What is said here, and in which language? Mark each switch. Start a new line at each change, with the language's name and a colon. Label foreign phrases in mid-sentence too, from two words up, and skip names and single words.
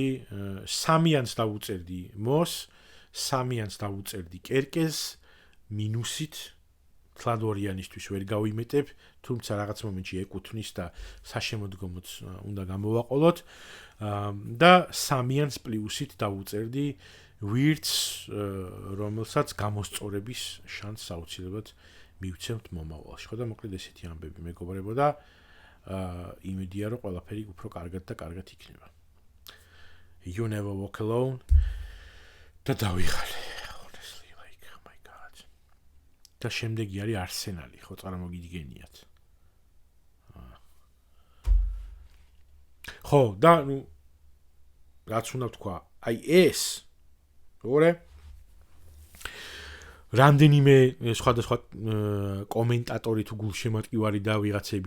Georgian: სამიანს დავუწერდი მოს სამიანს დავუწერდი კერკეს მინუსით თლადორიანისთვის ვერ გავიმეტებ თუმცა რაღაც მომენტში ეკუთვნის და საშემოდგომოც უნდა გამოვაყოლოთ და სამიანს პლუსით დავუწერდი ვირც რომელსაც გამოსწორების შანსს აუცილებლად მივცემთ მომავალში ხო და მოკლედ ესეთი ამბები მეგობრებო და იმედია რომ ყველაფერი უფრო კარგად და კარგად იქნება.
English: You never walk alone.
Georgian: და დავიღალე.
English: Honestly like oh my god.
Georgian: და შემდეგი არის არსენალი, ხო წარმოგიდგენიათ. ხო, და ნუ რაც უნდა თქვა, აი ეს ორი რამდენიმე სხვადასხვა კომენტატორი თუ გულშემატკივარი და ვიღაცები